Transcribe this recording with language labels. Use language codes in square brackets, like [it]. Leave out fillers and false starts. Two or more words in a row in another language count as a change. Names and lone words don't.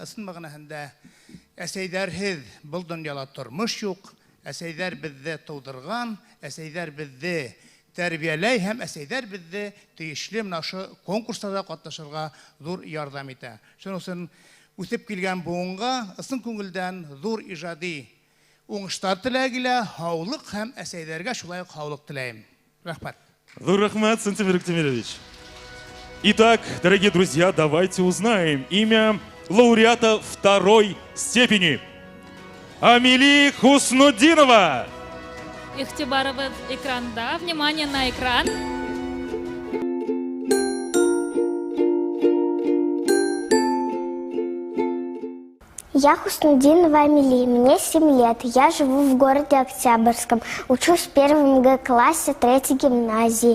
[ba] Ысын мәғәнәһендә әсәйҙәрһеҙ был донъяла тормош юҡ, әсәйҙәр беҙҙе тыуҙырған, әсәйҙәр беҙҙе тәрбиәләй һәм әсәйҙәр беҙҙе тейешле менә ошо конкурстарҙа ҡатнашырға ҙур ярҙам итә. Шуның өсөн үҫеп килгән быуынға ысын күңелдән ҙур ижади уңыштар теләгелә, һаулыҡ һәм әсәйҙәргә шулай уҡ һаулыҡ теләйем. Рәхмәт. Ҙур рәхмәт, Сантимир Бектимирович. [ru] Итак, дорогие друзья, давайте узнаем имя лауреата второй степени. Амили Хуснуддинова. [ba] Ихтибарыбыҙ экранда. [ru] Внимание на экран. Я Хуснуддинова Амели, мне 7 лет. Я живу в городе Октябрьском. Учусь в 1 Г-классе 3-й гимназии.